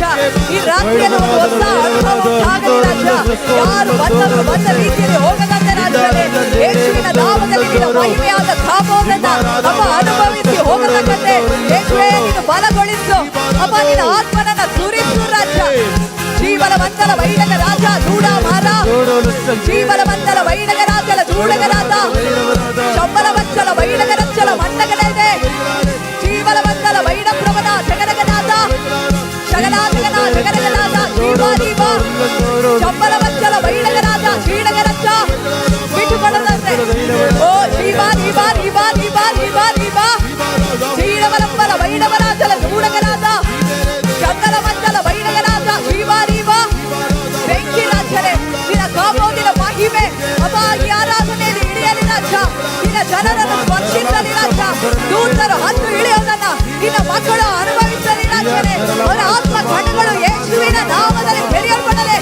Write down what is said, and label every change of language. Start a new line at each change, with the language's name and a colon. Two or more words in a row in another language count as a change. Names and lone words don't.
Kannada: ಈ ರಾತ್ರಿಯನ್ನು ಒಂದು ಹೊಸ ಅನುಭವ ಆಗಲಿ ರಾಜ. ಯಾರು ಬಂದರು ಬಂದ ರೀತಿಯಲ್ಲಿ ಹೋಗದಂತೆ ರಾಜನೇ ಯೇಸುವಿನ ನಾಮದಲ್ಲಿ ನಿನ್ನ ಮಹಿಮೆಯಾದ ಕಾಪೋದನ್ನ ಅಪ್ಪ ಅನುಭವಿಸಿ ಹೋಗತಕ್ಕಂತೆ ಯೇಸುವೇ ನೀನು ಬಲಗೊಳಿಸು ಅಪ್ಪ. ನಿನ್ನ ಆತ್ಮನನ್ನ ಸುರಿಸು ರಾಜ. ಜೀವನವಂತಲ ವೈಡಗ ರಾಜ ದೂಡ ಮಾರ. ಜೀವನವಂತಲ ವೈಡಗ ರಾಜಲ ದೂಡಗ ರಾಜ ಶಂಬಲವಂಚಲ ವೈಡಗ ರಚ್ಚಲ ಮಂಡಗಡೆ. ಜೀವನವಂತಲ ವೈಡ ಪ್ರಭನ ಜಗರಗನಾದ ಶಗನಾದಗನ ಜಗರಗನಾದ ಜೀವ ಜೀವ ಶಂಬಲವಂಚಲ ವೈಡಗ ರಾಜ ಶ್ರೀಡಗ ರಚ್ಚ ಬಿಟ್ಟುಕೊಳ್ಳದಂತೆ. ಓ ಜೀವ ಜೀವ ಜೀವ ಜೀವ ಜೀವ ಜೀವ ಜೀವನವಂತಲ ವೈಡವರಾಜಲ ದೂಡಗರಾದ ಶಂಕರ ಮಂಚಲ ವೈಡಗರಾದ ಜೀವ ಜೀವ ಬೆಂಕಿ ರಾಜನೇ ನಿನ್ನ ಕಾಮೋದಿನ ಮಹಿಮೆ ಅಪ್ಪ ಈ ಆರಾಧನೆಯಲ್ಲಿ ಇಳಿಯಲಿ ರಾಜ. ನಿನ್ನ ಜನರನ್ನು ಸ್ಪರ್ಶಿಸಲಿ ರಾಜ. ದೂತರು ಹತ್ತು ಇಳಿಯೋದನ್ನ ನಿನ್ನ ಮಕ್ಕಳು ಅನುಭವಿಸಲಿ ರಾಜನೇ. ಅವರ ಆತ್ಮ ಕಣ್ಣುಗಳು ಯೇಸುವಿನ ನಾಮದಲ್ಲಿ ತೆರೆಯಲ್ಪಡಲಿ.